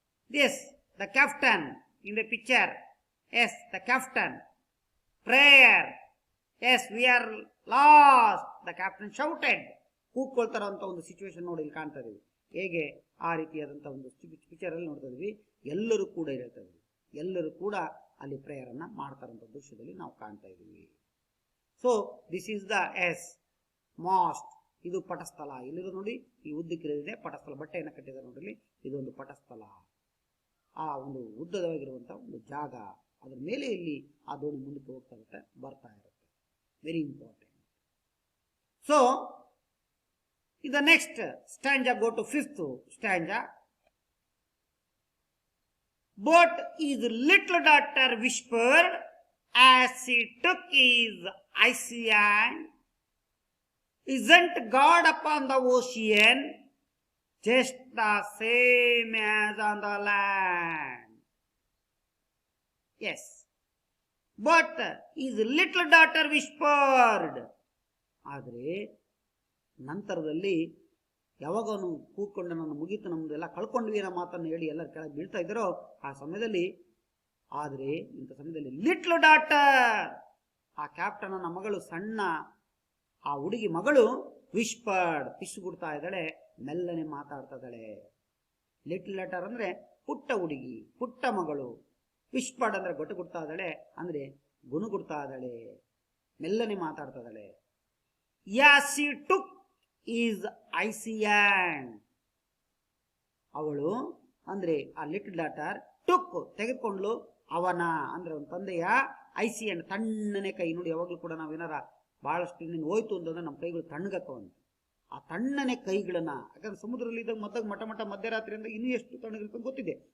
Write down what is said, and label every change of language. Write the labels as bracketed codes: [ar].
[en] Yes, the captain in the picture. Yes, the captain. Prayer. Yes, we are lost, the captain shouted. [kn] ಕೂಗ್ಕೊಳ್ತಾರಂತ ಒಂದು situation ನೋಡಿ ಇಲ್ಲಿ ಕಾಣ್ತಾ ಇದೀವಿ. ಹೇಗೆ ಆ ರೀತಿಯಾದಂಥ ಒಂದು ಪಿಕ್ಚರ್ ಅಲ್ಲಿ ನೋಡ್ತಾ ಇದೀವಿ. ಎಲ್ಲರೂ ಕೂಡ ಹೇಳ್ತಾ ಇದೀವಿ, ಎಲ್ಲರೂ ಕೂಡ ಅಲ್ಲಿ ಪ್ರೇಯರ್ ಅನ್ನ ಮಾಡ್ತಾರಂತ ದೃಶ್ಯದಲ್ಲಿ ನಾವು ಕಾಣ್ತಾ ಇದೀವಿ. [en] so this is the mast, [kn] ಇದು ಪಟಸ್ಥಲ. ಇಲ್ಲಿರೋ ನೋಡಿ ಈ ಉದ್ದಕ್ಕಿರೋದಿದೆ ಪಟಸ್ಥಲ, ಬಟ್ಟೆಯನ್ನು ಕಟ್ಟಿದ್ದಾರೆ ನೋಡ್ರಿ, ಇದೊಂದು ಪಟಸ್ಥಲ. ಆ ಒಂದು ಉದ್ದವಾಗಿರುವಂಥ ಒಂದು ಜಾಗ, ಅದರ ಮೇಲೆ ಇಲ್ಲಿ ಆ ದೋಣಿ ಮುಂದಕ್ಕೆ ಹೋಗ್ತಾ ಇರುತ್ತೆ, ಬರ್ತಾ ಇರುತ್ತೆ. [en] Very important. So the next stanza, go to 5th stanza. But his little daughter whispered as he took his icy hand, isn't God upon the ocean just the same as on the land? Yes. But his little daughter whispered. [kn] ಆದರೆ ನಂತರದಲ್ಲಿ ಯಾವಾಗ ಅವನು ಕೂತ್ಕೊಂಡು ನಾನು ಮುಗೀತು, ನಮ್ದು ಎಲ್ಲ ಕಳ್ಕೊಂಡ್ವಿ ಅನ್ನೋ ಮಾತನ್ನು ಹೇಳಿ ಎಲ್ಲರೂ ಕೆಳಗೆ ಬೀಳ್ತಾ ಇದ್ದಾರೋ ಆ ಸಮಯದಲ್ಲಿ, ಆದರೆ ಇಂಥ ಸಮಯದಲ್ಲಿ ಲಿಟ್ಲ್ ಡಾಟರ್, ಆ ಕ್ಯಾಪ್ಟನ್ನ ಮಗಳು, ಸಣ್ಣ ಆ ಹುಡುಗಿ ಮಗಳು, ವಿಸ್ಪರ್ಡ್, ಪಿಸುಗುಡ್ತಾ ಇದ್ದಾಳೆ, ಮೆಲ್ಲನೆ ಮಾತಾಡ್ತಾ ಇದ್ದಾಳೆ. ಲಿಟ್ಲ್ ಡಾಟರ್ ಅಂದ್ರೆ ಪುಟ್ಟ ಹುಡುಗಿ, ಪುಟ್ಟ ಮಗಳು. ವಿಸ್ಪರ್ಡ್ ಅಂದ್ರೆ ಗೊಟ್ಟುಗುಡ್ತಾ ಇದ್ದಾಳೆ, ಅಂದ್ರೆ ಗುಣಗುಡ್ತಾ ಇದ್ದಾಳೆ, ಮೆಲ್ಲನೆ ಮಾತಾಡ್ತಾ ಇದ್ದಾಳೆ. [en] Yes, she took his icy hand. [kn] ಅವಳು ಅಂದ್ರೆ ಆ ಲಿಟಲ್ ಡಾಟರ್ ಟುಕ್ ತೆಗೆದುಕೊಂಡ್ಲು, ಅವನ ಅಂದ್ರೆ ಅವನ ತಂದೆಯ ಐಸಿ ಹ್ಯಾಂಡ್, ತಣ್ಣನೆ ಕೈ. ನೋಡಿ, ಯಾವಾಗಲೂ ಕೂಡ ನಾವೇನಾರ ಬಹಳಷ್ಟು ಇನ್ನೇನು ಹೋಯ್ತು ಅಂತಂದ್ರೆ ನಮ್ಮ ಕೈಗಳು ತಣ್ಣಗಕ್ಕವಂತ. ಆ ತಣ್ಣನೆ ಕೈಗಳನ್ನ, ಯಾಕಂದ್ರೆ ಸಮುದ್ರದಲ್ಲಿ ಇದ್ದಾಗ ಮಟ್ಟ ಮಧ್ಯರಾತ್ರಿಯಿಂದ ಇನ್ನೂ ಎಷ್ಟು ತಣ್ಣಗಿರುತ್ತೆ ಗೊತ್ತಿದೆ.